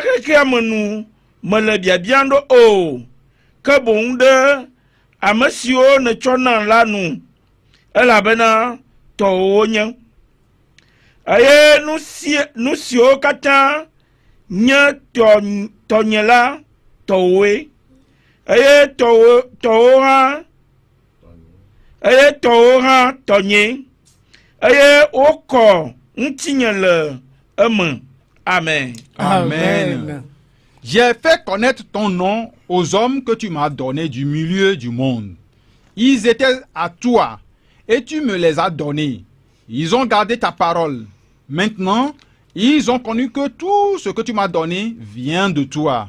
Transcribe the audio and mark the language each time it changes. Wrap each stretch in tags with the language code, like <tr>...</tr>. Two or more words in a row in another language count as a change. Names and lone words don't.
<ee>xexea me nu me le biabia ɖo o ke boŋ ɖe ame siwo netsɔna la nu elabena tɔwo nye eye nu siwo katã nye tɔnye la tɔwoe eye tɔwo hã tɔnye eye wokɔ ŋutinye le eme. Amen. Amen.</ee> <fr>J'ai fait connaître ton nom aux hommes que tu m'as donnés du milieu du monde. Ils étaient à toi et tu me les as donnés. Ils ont gardé ta parole. Maintenant, ils ont connu que tout ce que tu m'as donné vient de toi.</fr>